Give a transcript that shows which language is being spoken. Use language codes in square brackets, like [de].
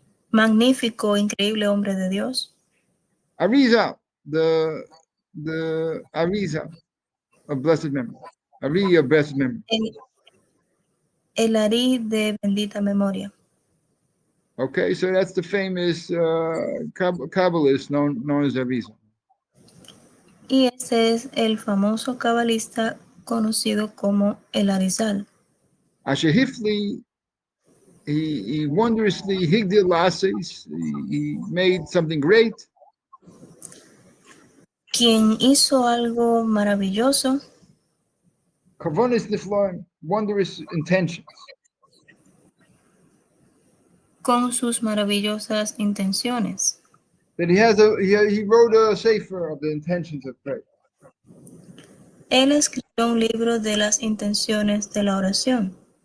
[es] magnífico, increíble hombre de Dios, [en] Ariza, the Ariza of blessed memory. Ari of blessed memory. [es] el Arí de bendita memoria. [en] Okay, so that's the famous Kabbalist known as Ariza. [es] Y ese es el famoso cabalista conocido como el Arizal. [en] Ashahifli, he wondrously [he] higdil lases, [en] he made something great. [es] Quien hizo algo maravilloso, [he] Kavonis niflaim, [en] wondrous intentions. [es] con sus maravillosas intenciones. [en] That he wrote a sefer of the intentions of prayer. [es] Él escribió un libro de las intenciones de la oración.